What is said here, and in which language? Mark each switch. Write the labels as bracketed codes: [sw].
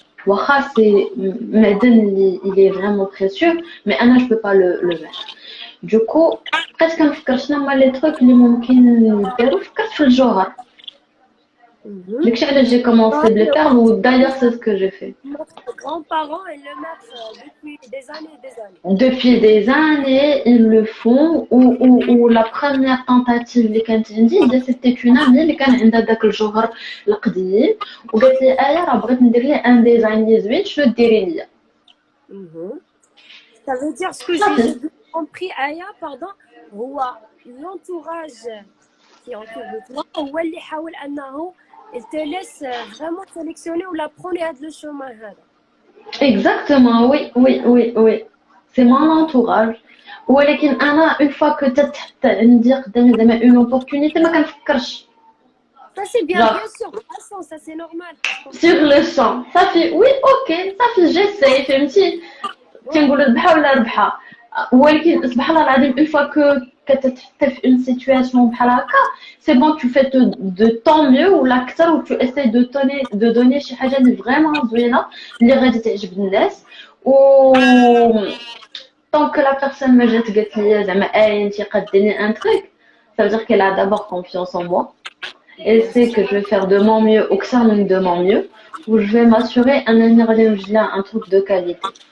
[ar] واخا سي معدن اللي [fr] il est vraiment précieux, mais انا je peux pas le mettre. Du coup [ar] بقيت كنفكر شنو هما لي تروك اللي ممكن نديرو. فكرت في الجوهر. داكشي علاش [fr] j'ai commencé بلي perles و d'ailleurs c'est ce que j'ai fait. Nos grands-parents ils le mettent depuis des années et des années. Depuis des années, ils le font. Ou la première tentative [ar] اللي كانت عندي هي [fr] c'était une amie [ar] اللي كان عندها داك الجوهر القديم وقالت لي راه بغيت ندير ليه ان ديزاين اللي زوين، شنو ديري ليا؟ [fr] Ça veut dire ce que j'ai compris, Aya, pardon, هو l'entourage qui entoure de toi [ar] هو اللي يحاول أنه [fr] il te laisse vraiment sélectionner ou la prendre هذا le chemin هذا. Exactement, oui, oui, oui, oui. C'est mon entourage. [ar] ولكن أنا [fr] une fois que [ar] ندير قدامي زعما [fr] une opportunité [ar] ما كنفكرش. [fr] Ça c'est bien, Genre, bien sûr, de toute façon, ça c'est normal. sur le champ. Ça fait, oui, ok, ça fait, j'essaie, فهمتي. [ar] كنقول ربحة ولا ربحة. ولكن سبحان الله العظيم [fr] une fois que [ar] كتتحط في [fr] une situation [ar] بحال هكا, [fr] c'est bon, tu fais de ton mieux [ar] ولا أكثر و [fr] tu essaies de donner [ar] شي حاجة اللي vraiment زوينة اللي غادي تعجب الناس. [fr] و tant que la personne [ar] ما جات قالت لي زعما انت قديني [fr] un truc, ça veut dire qu'elle a d'abord confiance en moi. Elle sait que je vais faire de mon mieux ou que ça de mon mieux, ou je vais m'assurer un truc de qualité.